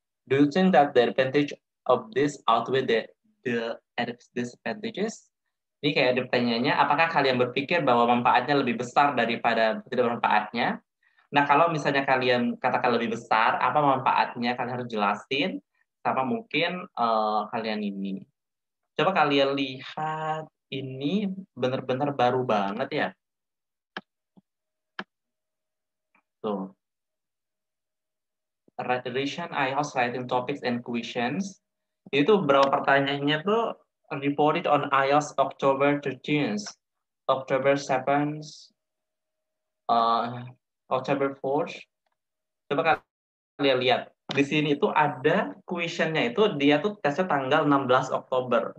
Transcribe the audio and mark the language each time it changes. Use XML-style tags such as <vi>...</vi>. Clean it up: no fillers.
<en>Do you think that the advantage of this outweigh the disadvantages?</en> <id>Ini kayak ada pertanyaannya, apakah kalian berpikir bahwa manfaatnya lebih besar daripada tidak manfaatnya? Nah, kalau misalnya kalian katakan lebih besar, apa manfaatnya? Kalian harus jelasin, sama mungkin kalian ini. Coba kalian lihat, ini benar-benar baru banget ya. Tuh.</id> <en>Edition IELTS Writing Topics and Questions.</en> <id>Itu berapa pertanyaannya tuh</id> <en>reported on IELTS October 13th, October 7th, October 4th.</en> <id>Coba kalian lihat. Di sini itu ada questionnya itu dia tuh tesnya tanggal 16 Oktober.</id>